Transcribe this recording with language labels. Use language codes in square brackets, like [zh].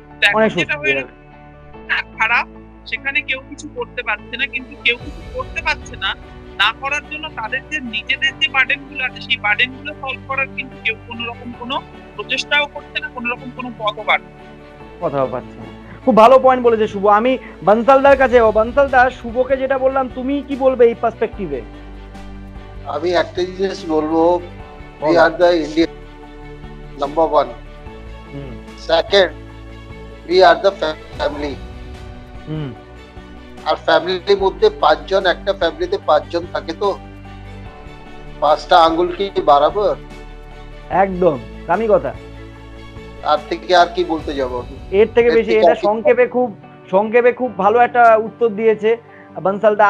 [bn] তো এখন যেটা হয়ে খারাপ, সেখানে কেউ কিছু করতে পারছে না, কিন্তু কেউ কিছু করতে পারছে না, না করার জন্য তাদের যে নিজেদের যে বার্ডেন গুলো আছে সেই বার্ডেন গুলো সলভ করার কিন্তু কেউ কোনো রকম কোনো প্রচেষ্টাও করছে না, কোনো রকম কোনো পথও পাচ্ছে কথাও পাচ্ছে না। খুব ভালো পয়েন্ট বলেছে শুভ। আমি বনসালদার কাছে যাবো। বনসালদা, শুভকে যেটা বললাম তুমি কি বলবে এই পার্সপেক্টিভে? আমি একটা জিনিস বলবো, [en] we are the Indian number one. Second, we are the family. [bn] আর ফ্যামিলির মধ্যে পাঁচজন, একটা ফ্যামিলিতে পাঁচজন থাকে, তো পাঁচটা আঙ্গুল কি বরাবর? একদম দামি কথা। আর থেকে আর কি বলতে যাব এর থেকে বেশি? এটা সংক্ষেপে খুব ভালো একটা উত্তর দিয়েছে বনসালদা।